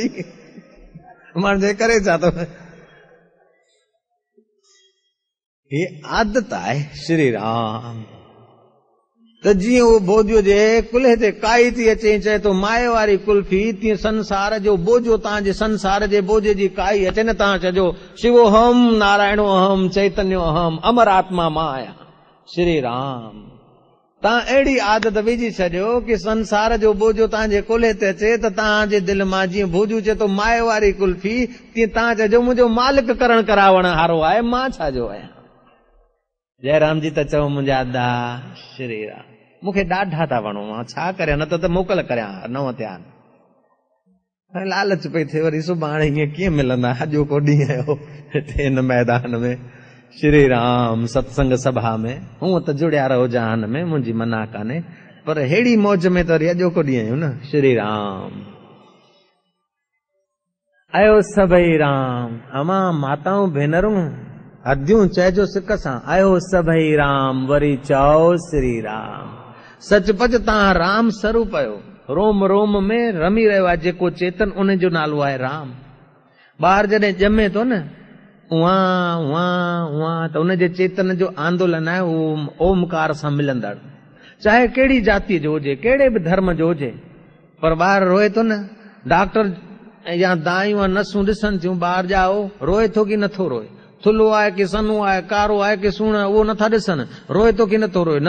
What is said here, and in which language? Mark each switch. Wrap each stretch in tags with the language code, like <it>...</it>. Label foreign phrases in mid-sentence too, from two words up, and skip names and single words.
<sd>माण्हू जे करे छा थो, ये आदत आहे श्री राम। त जीअं उहो भोजो जे कुल्हे ते काई थी अचे, चए तो माए वारी कुल्फी, तीअं संसार जो बोझो, तव्हांजे संसार जे बोझे जी काई अचे न, तव्हां चइजो</sd> <sa>शिवोहम नारायणो अहम चैतन्यो अहम</sa> <sd>अमर आत्मा मां आहियां श्री राम। तव्हां अहिड़ी आदत विझी छॾियो कि संसार जो बोझो तव्हांजे कुल्हे ते अचे त तव्हांजे दिलि मां जीअं भोजो चए तो माए वारी कुल्फी, तीअं तव्हां चइजो मुंहिंजो मालिक करण करावण वारो आहे, मां छाजो आहियां। जयराम जी त चओ मुंहिंजा दा श्री राम, मूंखे ॾाढा था वणो, मां छा करियां, न त मोकल करियां नव थिया। लालच पई थिए वरी सुभाणे हीअं कीअं मिलंदा, अॼो को ॾींहुं आयो हिते हिन मैदान में श्री राम सत्संग सभा में। हूअं त जुड़िया रहो जहान में, मुंहिंजी मना कान्हे, पर हेड़ी मौज में त वरी अॼो को ॾींहुं आहियूं न श्री राम। आयो सभई राम, अमा माताऊं भेनरूं हदियूं चइजो सिक सां, आयो सभई राम वरी चओ श्री राम। सचपच तव्हां राम स्वरूप आहियो, रोम रोम में रमी रहियो आहे जेको चेतन, उन जो नालो आहे राम। ॿार जॾहिं ॼमे थो न उहा उहा उहा, त उनजे चेतन जो आंदोलन आहे उहो ओमकार सां मिलंदड़, चाहे कहिड़ी जाति जो हुजे, कहिड़े बि धर्म जो हुजे। पर ॿार रोए थो न, डॉक्टर या दायूं नसूं ॾिसनि थियूं, ॿार ॼाओ रोए थो कि नथो रोए, थुल्हो आहे कि सन्हो आहे, कारो आहे कि सुहिणो आहे, उहो नथा ॾिसनि, रोए थो कि नथो रोए।</sd>